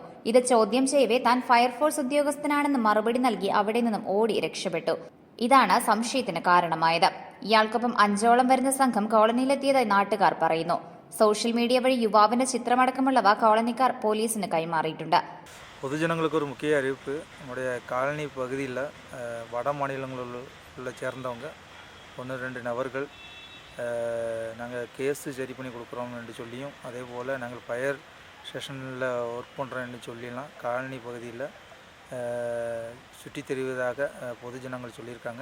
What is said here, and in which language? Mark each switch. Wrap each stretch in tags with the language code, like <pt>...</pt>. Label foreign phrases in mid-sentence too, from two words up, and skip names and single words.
<ml>ഇത് ചോദ്യം ചെയ്യവേ താൻ ഫയർഫോഴ്സ് ഉദ്യോഗസ്ഥനാണെന്ന് മറുപടി നൽകി അവിടെ നിന്നും ഓടി രക്ഷപ്പെട്ടു. ഇതാണ് സംശയത്തിന് കാരണമായത്. ഇയാൾക്കൊപ്പം 5ഓളം വരുന്ന സംഘം കോളനിയിലെത്തിയതായി നാട്ടുകാർ പറയുന്നു.</ml> <en>social media</en> <ml>വഴി യുവാവിന്റെ ചിത്രമടക്കമുള്ളവ കോളനിക്കാർ പോലീസിന് കൈമാറിയിട്ടുണ്ട്.</ml> <ta>பொதுஜனங்களுக்கு ஒரு முக்கிய அறிவிப்பு. நம்முடைய காலனி பகுதியில் வட மாநிலங்களில் சேர்ந்தவங்க 1-2 நபர்கள் நாங்கள் கேஸு சரி பண்ணி கொடுக்குறோம்னு சொல்லியும், அதே போல் நாங்கள்</ta> <en>fire station</en> <ta>ஒர்க் பண்ணுறோன்னு சொல்லிலாம் காலனி பகுதியில் சுற்றி தெரிவதாக பொதுஜனங்கள் சொல்லியிருக்காங்க.</ta>